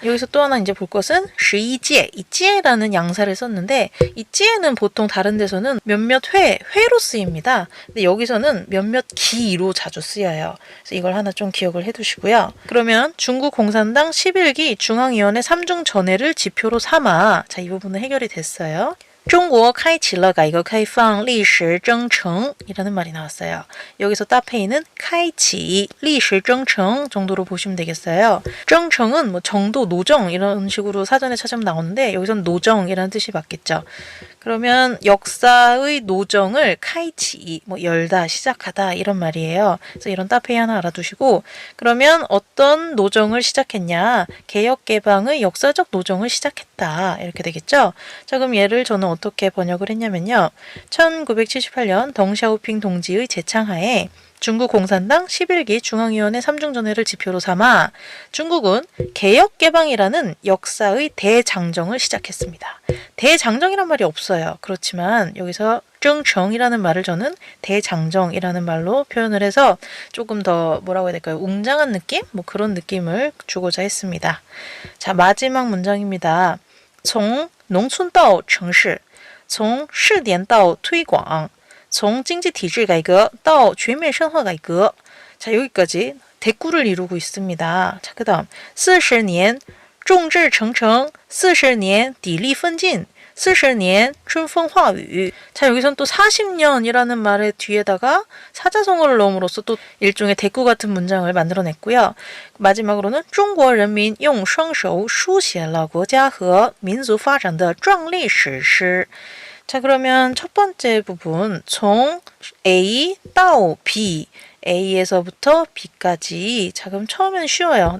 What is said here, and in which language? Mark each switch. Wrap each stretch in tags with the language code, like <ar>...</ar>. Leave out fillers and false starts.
<ko>여기서 또 하나 이제 볼 것은 11届, 이 찌에라는 양사를 썼는데 이 찌에는 보통 다른 데서는 몇몇 회로 쓰입니다. 근데 여기서는 몇몇 기로 자주 쓰여요. 그래서 이걸 하나 좀 기억을 해두시고요. 그러면 중국 공산당 11기 중앙위원회 3중 전회를 지표로 삼아 자, 이 부분은 해결이 됐어요.</ko> <zh>中国开启了改革开放历史征程</zh> <ko>이라는 말이 나왔어요. 여기서 따페이는</ko> <zh>开启 历史征程</zh> <ko>정도로 보시면 되겠어요. 征程은 뭐 정도, 노정 이런 식으로 사전에 찾으면 나오는데 여기서는 노정이라는 뜻이 맞겠죠. 그러면 역사의 노정을 카이치, 뭐 열다, 시작하다 이런 말이에요. 그래서 이런 따페이 하나 알아두시고 그러면 어떤 노정을 시작했냐? 개혁 개방의 역사적 노정을 시작했다. 이렇게 되겠죠? 자, 그럼 얘를 저는 어떻게 번역을 했냐면요. 1978년 덩샤오핑 동지의 제창하에 중국 공산당 11기 중앙위원회 3중 전회를 지표로 삼아 중국은 개혁개방이라는 역사의 대장정을 시작했습니다. 대장정이란 말이 없어요. 그렇지만 여기서 정정이라는 말을 저는 대장정이라는 말로 표현을 해서 조금 더 뭐라고 해야 될까요? 웅장한 느낌? 뭐 그런 느낌을 주고자 했습니다. 자, 마지막 문장입니다.</ko> <zh>从农村到城市从试点到推广从经济体制改革到全面深化改革</zh> <ko>자, 여기까지 대꾸를 이루고 있습니다. 자, 그 다음</ko> <zh>40年众志成城 40年砥砺奋进 40年春风化雨</zh> <ko>자, 여기선 또 40년이라는 말의 뒤에다가 사자성어를 넣음으로써 또 일종의 대꾸 같은 문장을 만들어냈고요. 마지막으로는</ko> <zh>中国人民用双手书写了国家和民族发展的壮丽史诗</zh> <ko>자, 그러면 첫 번째 부분 从 A 到 B A에서부터 B까지 자, 그럼 처음에는 쉬워요.</ko>